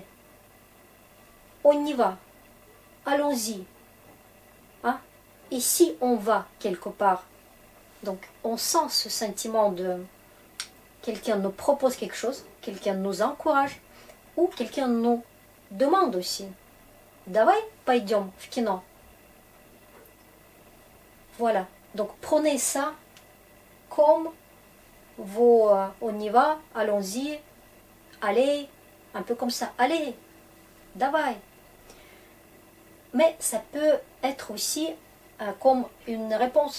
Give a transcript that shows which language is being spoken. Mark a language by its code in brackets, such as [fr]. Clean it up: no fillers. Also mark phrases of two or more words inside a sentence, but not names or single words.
[fr] On y va. Allons-y. Hein? Et si on va quelque part, donc on sent ce sentiment de quelqu'un nous propose quelque chose, quelqu'un nous encourage, ou quelqu'un nous demande aussi. [ru] Давай пойдем в кино. [fr] Voilà. Donc prenez ça comme vos on y va, allons-y, allez, un peu comme ça. Allez, давай. Mais ça peut être aussi comme une réponse.